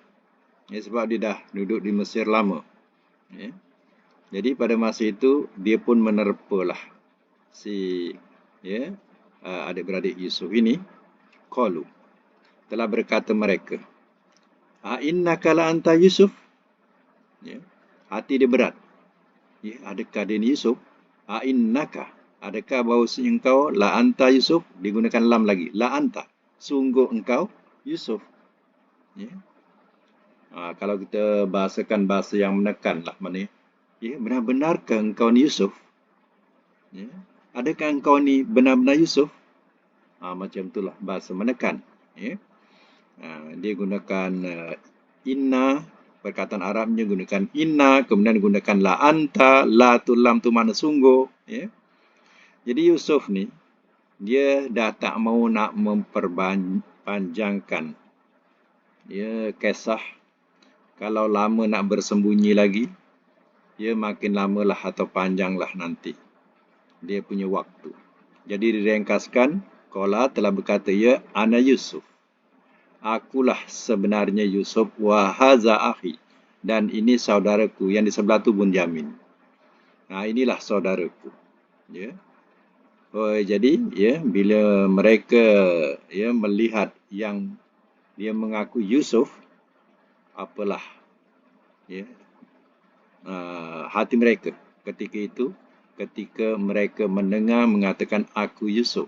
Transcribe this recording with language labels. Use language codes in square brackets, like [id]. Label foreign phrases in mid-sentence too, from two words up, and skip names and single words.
[ms] Sebab dia dah duduk di Mesir lama. Jadi pada masa itu dia pun menerpalah si adik-beradik Yusuf ini. Qalu telah berkata mereka, [ar] أإنك لأنت [ms] Yusuf? Hati dia berat. Adakah dia ni Yusuf? A'innaka, adakah bahawasanya engkau [ar] لأنت [ms] Yusuf? Digunakan lam lagi. [ar] لأنت, [ms] sungguh engkau Yusuf. Kalau kita bahasakan bahasa yang menekan lah, mana benar-benarkah engkau ni Yusuf? Adakah engkau ni benar-benar Yusuf? Macam itulah bahasa menekan. Dia gunakan inna, perkataan Arabnya gunakan inna, kemudian gunakan [ar] لأنت, [ms] la tu lam tu mana sungguh. Jadi Yusuf ni dia dah tak mau nak memperpanjangkan kisah. Kalau lama nak bersembunyi lagi, makin lamalah atau panjanglah nanti dia punya waktu. Jadi diringkaskan, qala telah berkata ana Yusuf. Akulah sebenarnya Yusuf, [ar] وهذا أخي, [ms] dan ini saudaraku. Yang di sebelah tu Bunyamin. Inilah saudaraku. Jadi bila mereka melihat yang dia mengaku Yusuf, apalah hati mereka ketika itu, ketika mereka mendengar mengatakan aku Yusuf.